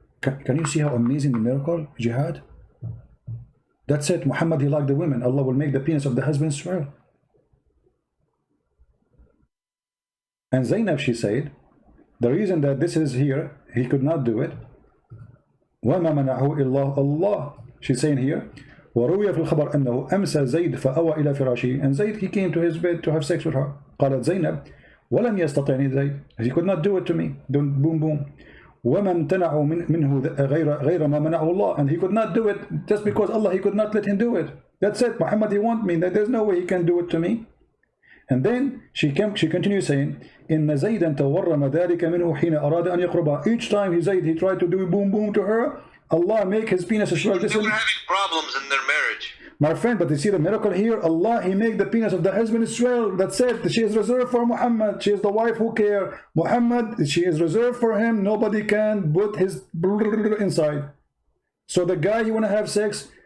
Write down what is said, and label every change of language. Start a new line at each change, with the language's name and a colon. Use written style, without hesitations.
English: Can you see how amazing the miracle, jihad? That's it. Muhammad, he liked the women. Allah will make the penis of the husband swell. And Zainab, she said, the reason that this is here, he could not do it.
Arabic: وَمَا مَنَعُهُ إِلَّا اللَّهِ.
English: She's saying here,
Arabic: وروي في الخبر أنه أمسى زيد فأوى إلى فراشه.
English: And Zayd, he came to his bed to have sex with her.
Arabic: قالت زينب ولم يستطعني زيد.
English: He could not do it to me. Boom, boom.
Arabic: وما امتنعوا منه غير ما منعه الله.
English: And he could not do it just because Allah, he could not let him do it. That's it. Muhammad, he want me. There's no way he can do it to me. And then she continues saying,
Arabic: إن زيدا تورم ذلك منه حين أراد أن يقربها.
English: Each time he tried to do boom, boom to her, Allah make his penis swell. They were having problems in their marriage. My friend, but you see the miracle here? Allah, he make the penis of the husband swell. That's it. She is reserved for Muhammad. She is the wife who care. Muhammad, she is reserved for him. Nobody can put his inside. So the guy, he want to have sex,